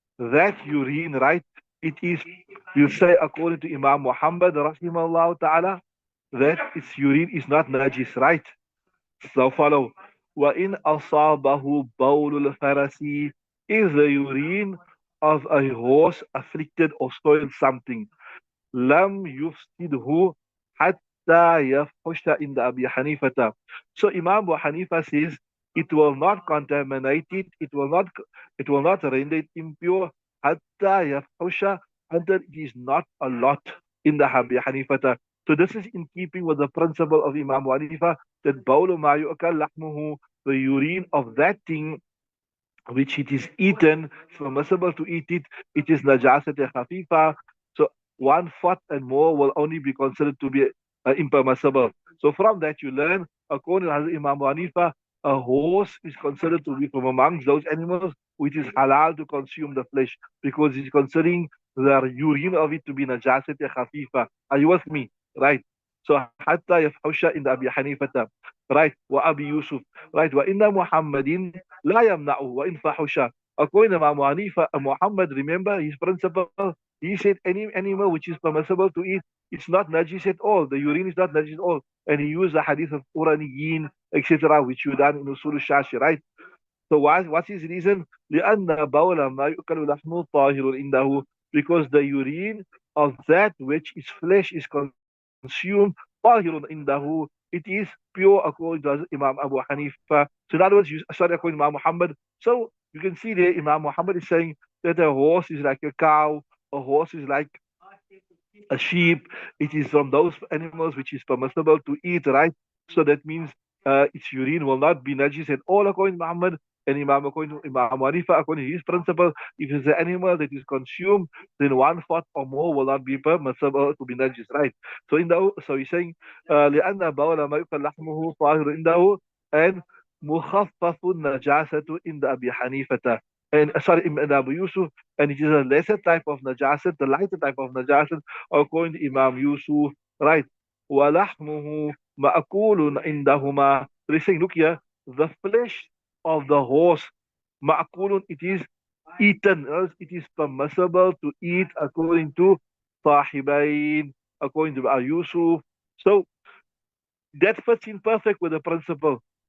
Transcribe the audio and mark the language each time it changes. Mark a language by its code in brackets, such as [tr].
[en] That urine, right? It is, we'll say, according to Imam Muhammad, rahimahullah ta'ala, that its urine is not najis, right? So follow. [ar] وَإِنْ أَصَابَهُ بَوْلُ الْفَرَسِ [en] is the urine of a horse afflicted or soiled something. [ar] لم يفسده حتى يفحش عند أبي حنيفة. [en] So Imam Abu Hanifa says it will not contaminate it, it will not render it impure [ar] حتى يفحش [en] until it is not a lot in the Abu Hanifa. So this is in keeping with the principle of Imam Abu Hanifa that [ar] بول ما يؤكل لحمه, [en] the urine of that thing which it is eaten, it's permissible to eat it, it is najasat khafifa. So 1/4 and more will only be considered to be impermissible. So from that you learn, according to Imam Hanifa, a horse is considered to be from amongst those animals which is halal to consume the flesh because he's considering the urine of it to be najasat khafifa. Are you with me? Right. So [ar] حتى يفحش [en] in Abi Hanifa. Right. [ar] وأبي يوسف. [en] Right. [ar] وإن محمد لا يمنعه وإن فحش. [en] According to Imam Hanifa, Muhammad, remember his principle, he said any animal which is permissible to eat, it's not najis at all. The urine is not najis at all. And he used the hadith of Uraniyin, etc., which you done in Usul Shashi, right? So what's his reason? [ar] لأن بول ما يؤكل لحمه طاهر عنده, [en] because the urine of that which is flesh is consumed [ar] طاهر عنده, [en] it is pure according to Imam Abu Hanifa. So in other words, sorry, according to Imam Muhammad. So you can see there Imam Muhammad is saying that a horse is like a cow, a horse is like a sheep. It is from those animals which is permissible to eat, right? So that means its urine will not be najis at all according to Muhammad. And according to Imam Hanifa, according to his principle, if it's an animal that is consumed, then 1/4 or more will not be permissible to be najis, right? So he's saying, [ar] لأن بول ما يؤكل لحمه طاهر عنده, [en] and [ar] مخفف النجاسة عند أبي حنيفة. [en] And sorry, in Abu Yusuf, and it is a lesser type of najasat, the lighter type of najasat, according to Imam Yusuf, right? [ar] وَلَحْمُهُ مَأْكُولٌ عِنْدَهُمَا. [en] They're saying, look here, the flesh of the horse, مَأْكُولٌ, it is eaten, else it is permissible to eat according to Sahibain, according to Yusuf. So that fits in perfect with the principle.